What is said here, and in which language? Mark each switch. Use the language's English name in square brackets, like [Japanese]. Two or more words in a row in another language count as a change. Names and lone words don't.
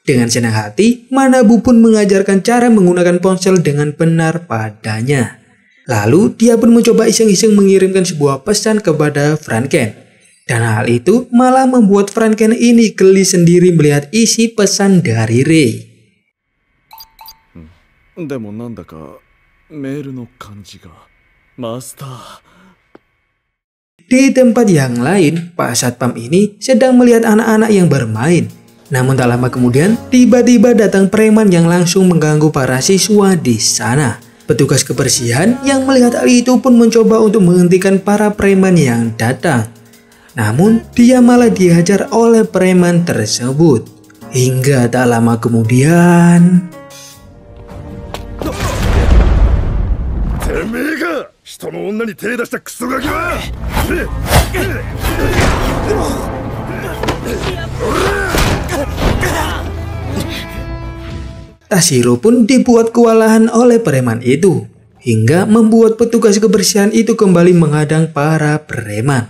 [Indonesian] Dengan senang hati, Manabu pun mengajarkan cara menggunakan ponsel dengan benar padanya. Lalu dia pun mencoba iseng-iseng mengirimkan sebuah pesan kepada Franken. Dan hal itu malah membuat Franken ini geli sendiri melihat isi pesan dari Rei. [Japanese] でもなんだかメールの感じがマスター [Indonesian] Di tempat yang lain, Pak Satpam ini sedang melihat anak-anak yang bermain. Namun tak lama kemudian, tiba-tiba datang preman yang langsung mengganggu para siswa di sana. Petugas kebersihan yang melihat hal itu pun mencoba untuk menghentikan para preman yang datang. Namun, dia malah dihajar oleh preman tersebut. Hingga tak lama kemudian... [Japanese] てめえが人の女に手出したクソガキは [Indonesian] Tashiro pun dibuat kewalahan oleh preman itu, hingga membuat petugas kebersihan itu kembali menghadang para preman.